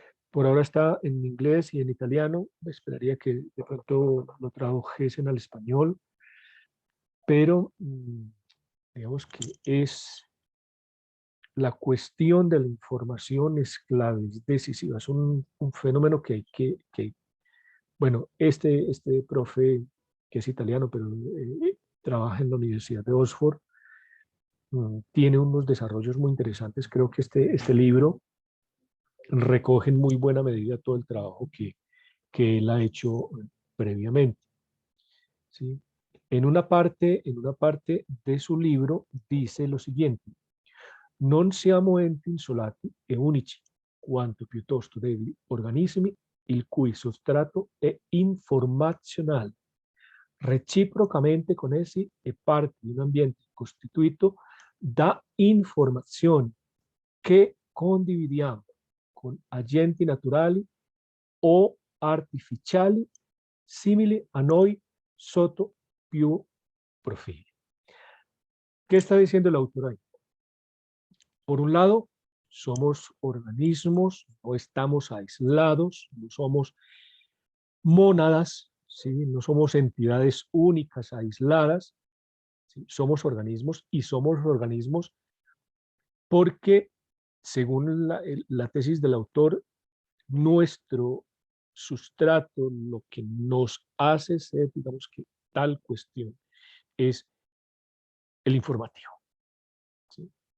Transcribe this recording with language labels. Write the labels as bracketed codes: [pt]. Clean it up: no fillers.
[es] Por ahora está en inglés y en italiano. Esperaría que de pronto lo tradujesen al español, pero digamos que es la cuestión de la información es clave, es decisiva, es un fenómeno que hay que bueno, este profe que es italiano, pero trabaja en la Universidad de Oxford, tiene unos desarrollos muy interesantes. Creo que este libro recoge en muy buena medida todo el trabajo que él ha hecho previamente. ¿Sí? En una parte de su libro dice lo siguiente: [it] non siamo enti insolati e unici, quanto piuttosto degli organismi il cui sostrato è informazionale, reciprocamente connessi e parte di un ambiente costituito da informazioni che condividiamo con agenti naturali o artificiali simili a noi sotto più profili. [es] ¿Qué está diciendo el autor ahí? Por un lado, somos organismos, no estamos aislados, no somos mónadas, ¿sí? No somos entidades únicas, aisladas, ¿sí? Somos organismos y somos organismos porque, según la tesis del autor, nuestro sustrato, lo que nos hace ser, digamos que tal cuestión, es el informativo. ¿Sí?